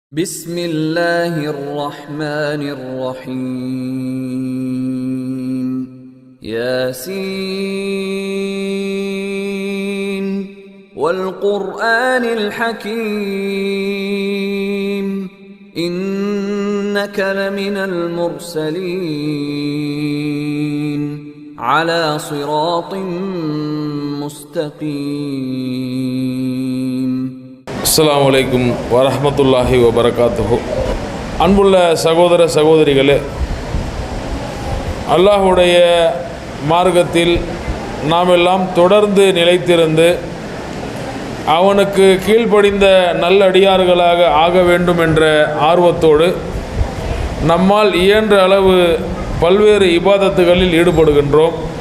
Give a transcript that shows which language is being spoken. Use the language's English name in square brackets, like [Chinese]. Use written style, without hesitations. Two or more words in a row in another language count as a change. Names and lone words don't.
[Arabic] بسم الله الرحمن الرحيم ياسين والقرآن الحكيم إنك لمن المرسلين على صراط مستقيم. السلام عليكم ورحمة الله وبركاته. [Tamil] அன்புள்ள சகோதர சகோதரிகளே, அல்லாஹுடைய மார்க்கத்தில் நாம் எல்லாம் தொடர்ந்து நிலைத்திருந்து அவனுக்கு கீழ்ப்படிந்த நல்லடியார்களாக ஆக வேண்டும் என்ற ஆர்வத்தோடு நம்மால் இயன்ற அளவு பல்வேறு இபாதத்துகளில் ஈடுபடுகின்றோம்.